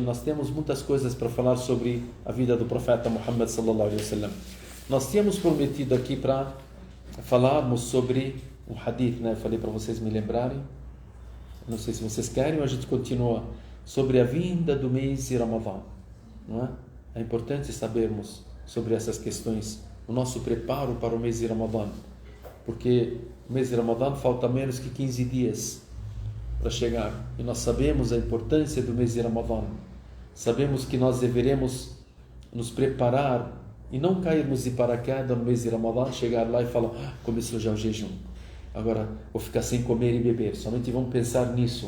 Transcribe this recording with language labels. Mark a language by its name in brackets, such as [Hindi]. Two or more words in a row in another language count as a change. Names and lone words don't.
[Portuguese] Nós temos muitas coisas para falar sobre a vida do profeta Muhammad [Arabic] صلى الله عليه وسلم. [Portuguese] Nós tínhamos prometido aqui para falarmos sobre um hadith, né? Eu falei para vocês me lembrarem. Não sei se vocês querem, ou a gente continua sobre a vinda do mês de Ramadã, não é? É importante sabermos sobre essas questões, o nosso preparo para o mês de Ramadã, porque o mês de Ramadã falta menos que 15 dias para chegar, e nós sabemos a importância do mês de Ramadã, sabemos que nós deveremos nos preparar e não cairmos de paraquedas no mês de Ramadã, chegar lá e falar, começou já o jejum, agora vou ficar sem comer e beber, somente vamos pensar nisso.